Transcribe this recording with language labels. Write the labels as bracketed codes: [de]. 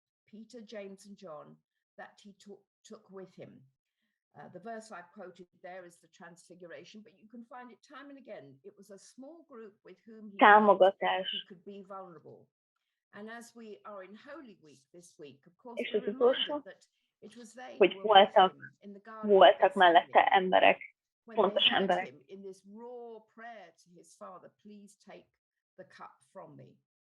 [en] Peter, James, and John that he took with him. The verse I've quoted there is the Transfiguration, but you can find it time and again. It was a small group with whom he could be vulnerable. And as we are in Holy Week this week, of course, we're reminded that it was they [hu] hogy voltak mellette emberek, fontos emberek. [en] In this raw prayer to his father, please take the cup from me.